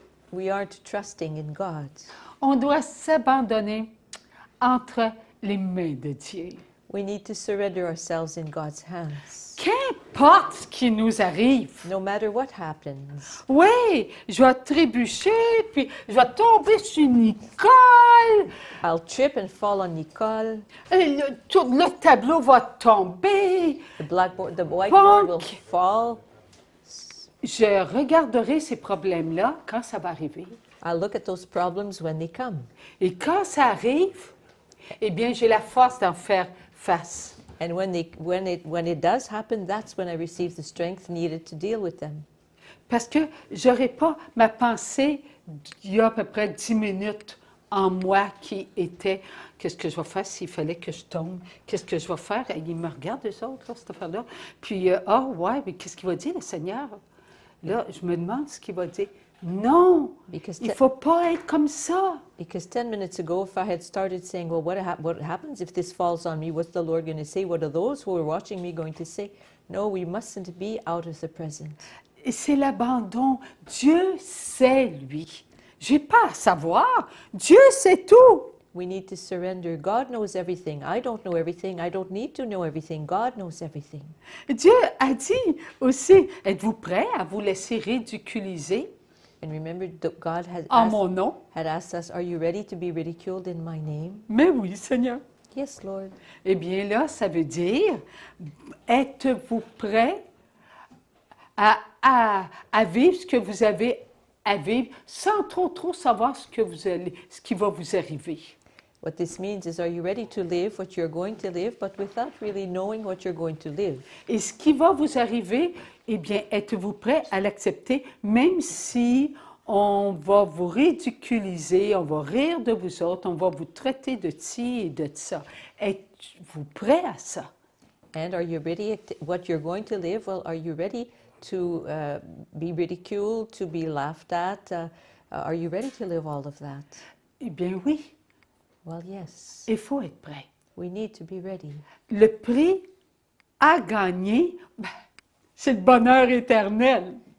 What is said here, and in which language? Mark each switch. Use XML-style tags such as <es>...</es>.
<en>We aren't trusting in God.</en> <fr>On doit s'abandonner entre les mains de Dieu.</fr> <en>We need to surrender ourselves in God's hands.</en> <fr>Qu'importe ce qui nous arrive.</fr> <en>No matter what happens.</en> <fr>Oui, je vais trébucher, puis je vais tomber sur Nicole.</fr> <en>I'll trip and fall on Nicole.</en> <fr>Tout le tableau va tomber.</fr> <en>The whiteboard will fall.</en> <fr>Je regarderai ces problèmes-là quand ça va arriver.</fr> <en>I'll look at those problems when they come.</en> <fr>Et quand ça arrive, eh bien, j'ai la force d'en faire face.</fr> <en>And when it does happen, that's when I receive the strength needed to deal with them.</en> <fr>Parce que je n'aurai pas ma pensée il y a à peu près 10 minutes en moi qui était « Qu'est-ce que je vais faire s'il fallait que je tombe? Qu'est-ce que je vais faire? » Ils me regardent, eux autres, là, cette affaire-là. Puis, « Ah, ouais, mais qu'est-ce qu'il va dire, le Seigneur? » Là, je me demande ce qu'il va dire. Non, il ne faut pas être comme ça.</fr> <en>Because 10 minutes ago, if I had started saying, well, what happens if this falls on me? What's the Lord going to say? What are those who are watching me going to say? No, we mustn't be out of the present.</en> <fr>Et c'est l'abandon. Dieu sait, lui. Je n'ai pas à savoir. Dieu sait tout.</fr> <en>We need to surrender. God knows everything. I don't know everything. I don't need to know everything. God knows everything.</en> <fr>Dieu a dit aussi, êtes-vous prêts à vous laisser ridiculiser?</fr> <en>And remember, God</en> <fr>En mon nom.</fr> <en>had asked us, are you ready to be ridiculed in my name?</en> <fr>Mais oui, Seigneur.</fr> <en>Yes, Lord.</en> <fr>Eh bien là, ça veut dire, êtes-vous prêts à vivre ce que vous avez à vivre sans trop savoir ce qui va vous arriver?</fr> <en>What this means is, are you ready to live what you're going to live, but without really knowing what you're going to live?</en> <fr>Et ce qui va vous arriver, eh bien, êtes-vous prêts à l'accepter, même si on va vous ridiculiser, on va rire de vous autres, on va vous traiter de ci et de ça. Êtes-vous prêts à ça?</fr> <en>And are you ready what you're going to live? Well, are you ready to be ridiculed, to be laughed at? Are you ready to live all of that?</en> <fr>Eh bien, oui.</fr> <en>Well, yes.</en> <fr>Il faut être prêt.</fr> <en>We need to be ready.</en> <fr>Le prix à gagner, c'est le bonheur éternel.</fr>